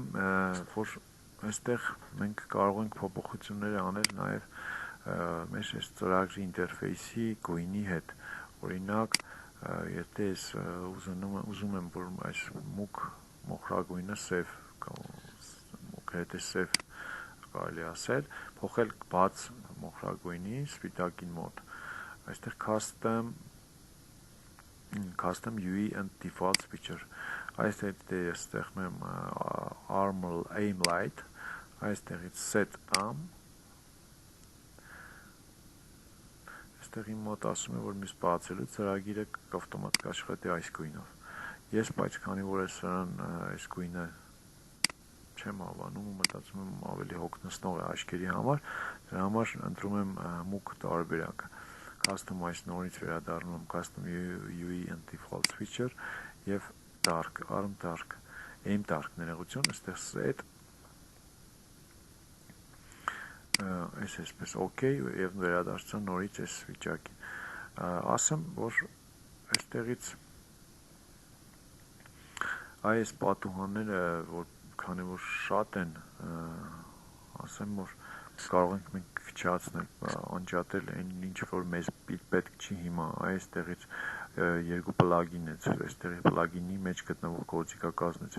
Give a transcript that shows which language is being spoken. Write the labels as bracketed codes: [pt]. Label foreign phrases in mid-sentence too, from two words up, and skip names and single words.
[hy] որ այստեղ մենք կարող ենք փոփոխություններ անել նաև մեր այս ծրագրի ինտերֆեյսի գույնի հետ։ Օրինակ, եթե ես ուզում եմ, որ այս մուգ մոխրագույնը սև գրեթե սև կարելի ասել, փոխել բաց մոխրագույնի սպիտակին մոտ։ Այստեղ [en] custom UI and default feature։ [hy] Այստեղ ես ստեղծում եմ [en] aim light, այստեղից set am։ [hy] Այստեղ իմ մոտ ասում է, որ մյուս բացելու ծրագիրը ավտոմատիկ աշխատի այս գույնով։ Ես բայց քանի որ այս գույնը չեմ հավանում ու մտածում եմ ավելի հոգնեցնող է աչքերի համար, դրա համար ընտրում եմ մուգ տարբերակը։ Customize նորից վերադառնում եմ [en] custom UI and default feature [hy] եւ [en] dark, arm dark, aim dark [hy] ներողություն, այստեղ set այսպես OK եւ վերադարձա նորից այս վիճակին։ Ասեմ, որ այստեղից այս պատուհանները, որ քանի որ շատ են, ասեմ, որ կարող ենք մենք քչացնել, անջատել այն ինչ որ մեզ պետք չի հիմա, այստեղից երկու պլագին է, այստեղի պլագինի մեջ գտնվող գործիքակազմից,